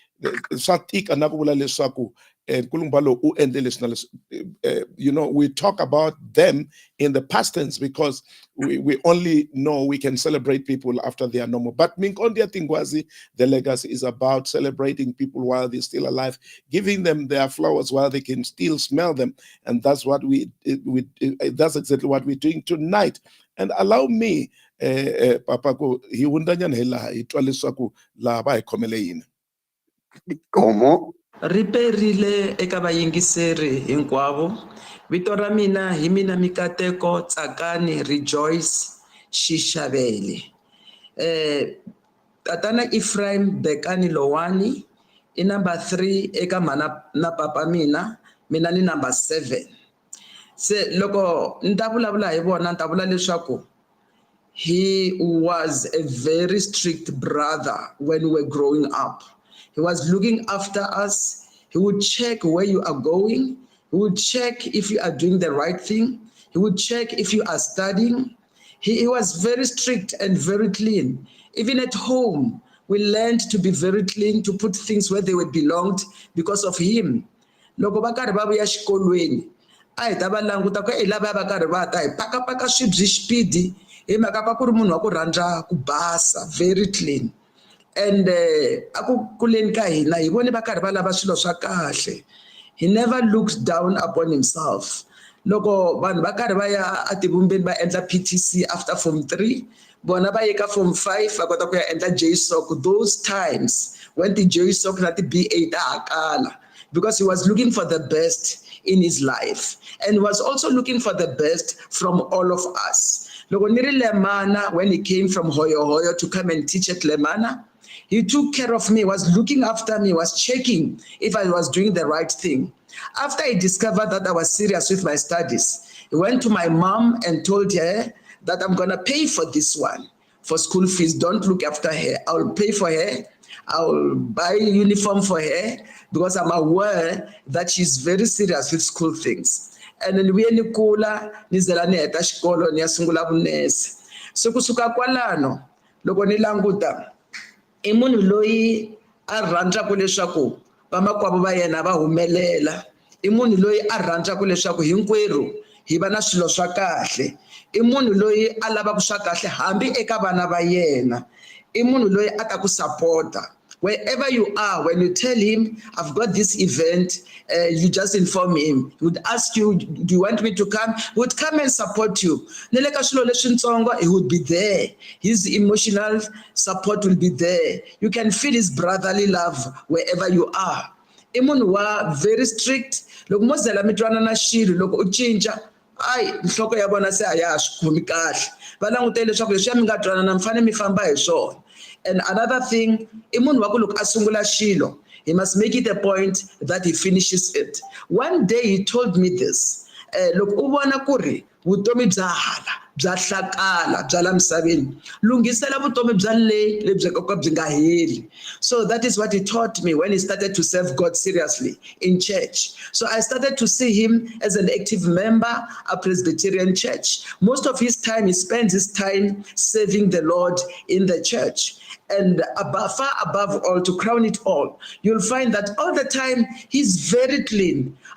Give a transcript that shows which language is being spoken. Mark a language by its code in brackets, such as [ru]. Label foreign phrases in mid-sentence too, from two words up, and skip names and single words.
[en] We talk about them in the past tense because we only know we can celebrate people after they are normal. But Minkondzo Tinghwazi, the legacy is about celebrating people while they're still alive, giving them their flowers while they can still smell them. And that's what that's exactly what we're doing tonight. And allow me, Papa, Como? [ts] Riperile eka vayingiseri hinkwavo. Vito ra mina hi mina Mikateko Tsakani Rejoice Xixavele. Tatana Ephraim Bekani Lowane I number 3 eka mana na papa mina ni number 7. Se loko ntavulavula hi vona ntavula leswaku [en] he was a very strict brother when we were growing up. He was looking after us. He would check where you are going. He would check if you are doing the right thing. He would check if you are studying. He was very strict and very clean. Even at home, we learned to be very clean, to put things where they belonged because of him. [ts] Loko va karhi va vuya xikolweni, a hi ta va languta ku lava va karhi va ta hi pakapaka swibyi xipidi hi mhaka ka ku ri munhu wa ku rhandza ku basa, [en] very clean. [ts] And aku kuleni ka hina hi vone va karhi va lava swilo swa kahle. [en] He never looked down upon himself. [ts] Loko vanhu va karhi va ya ativumbeni va endla PTC [en] after form 3, [ts] bona va yeka form 5 va kota ku ya endla JSOC. [en] Those times when the JSOC [ts] na ti BA ta hakala, [en] because he was looking for the best in his life and was also looking for the best from all of us. [ts] Loko ni ri Lemana, [en] when he came from Hoyo to come and teach at Lemana, he took care of me, was looking after me, was checking if I was doing the right thing. After he discovered that I was serious with my studies, he went to my mom and told her that I'm going to pay for this one, for school fees. Don't look after her. I'll pay for her. I'll buy a uniform for her because I'm aware that she's very serious with school things. And then we [ts] nikula nizela ni heta xikolo ni ya sungula vunese. So kusuka kwalano loko ni languta I munhu loyi a rhandzaka leswaku vamakwavo va yena va humelela. I munhu loyi a rhandzaka leswaku hinkwerhu hi va na swilo swa kahle. I munhu loyi a lavaka swa kahle hambi eka vana va yena. I munhu loyi a ta ku supporta. [en] Wherever you are, when you tell him, I've got this event, you just inform him. He would ask you, do you want me to come? He would come and support you. He would be there. His emotional support will be there. You can feel his brotherly love wherever you are. [ts] Imunhu wa [en] very strict. [ts] Loko mo zela mi twana na xilo, loko u cinca, ai nhloko ya vona se a ya swi khomi kahle. Va langutele leswaku leswi mi nga twanana mi fane mi famba hi swona. [en] And another thing, he must make it a point that he finishes it. One day he told me this. Look, [ts] ubona kuri vutomi bya hala bya hlakala bya la misaveni lungisela vutomi bya le lebyi ka byi nga heli. [en] So that is what he taught me when he started to serve God seriously in church. So I started to see him as an active member of Presbyterian church. Most of his time, he spends his time serving the Lord in the church. And far above all, to crown it all, you'll find that all the time he's very clean.